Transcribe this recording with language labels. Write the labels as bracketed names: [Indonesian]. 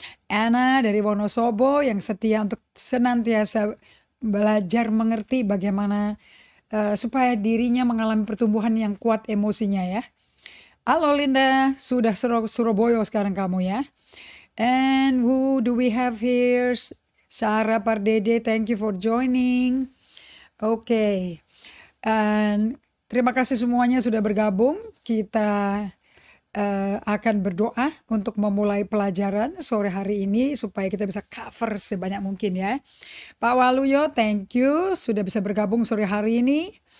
[Indonesian] Anna dari Wonosobo yang setia untuk senantiasa belajar mengerti bagaimana supaya dirinya mengalami pertumbuhan yang kuat emosinya ya. Halo Linda, sudah Surabaya sekarang kamu ya. [English] And who do we have here? Sarah Pardede, thank you for joining. Okay. [Indonesian] And terima kasih semuanya sudah bergabung. Kita akan berdoa untuk memulai pelajaran sore hari ini supaya kita bisa cover sebanyak mungkin ya. Pak Waluyo, [English] thank you [Indonesian] sudah bisa bergabung sore hari ini.